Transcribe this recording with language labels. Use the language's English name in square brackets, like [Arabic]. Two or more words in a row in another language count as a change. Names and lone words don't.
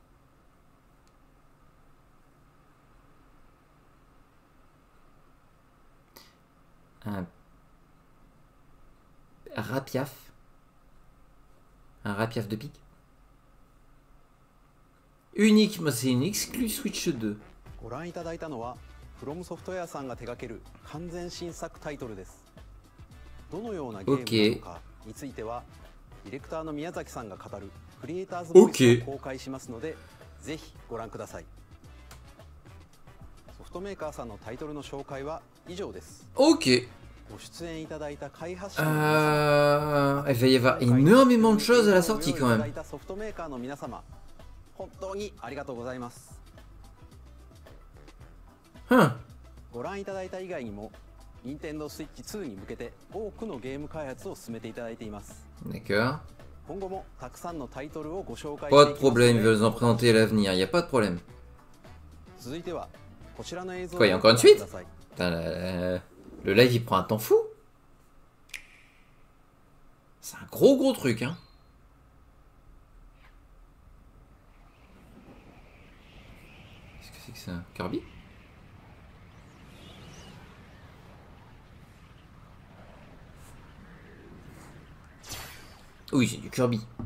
[French] Un Rapiaf. Un Rapiaf de pique. Unique, mais c'est une exclue Switch 2. [Japanese] ご覧いただいたのは From Software さんが手掛ける完全新作タイトルです。どのようなゲームなのかについては、ディレクターの宮崎さんが語るクリエイターズボイスを公開しますので、ぜひご覧ください。ソフトメーカーさんのタイトルの紹介は以上です。 [French] Ok. [Japanese] ご出演いただいた開発者 [French] Il va y avoir énormément de choses à la sortie quand même. [Japanese] ソフトメーカーの皆様、本当にありがとうございます。ご覧いただいた以外にも、Nintendo Switch 2に向けて多くのゲーム開発を進めていただいています。 [French] D'accord. [Japanese] 今後もたくさんのタイトルをご紹介 [French] Pas de problème, ils veulent en présenter à l'avenir, il n'y a pas de problème. [Japanese] 続いてはこちらの映像を [French] Quoi, il y a encore une suite? Putain, le live il prend un temps fou. C'est un gros truc, hein. Qu'est-ce que c'est que ça? Kirby? Oui, c'est du Kirby.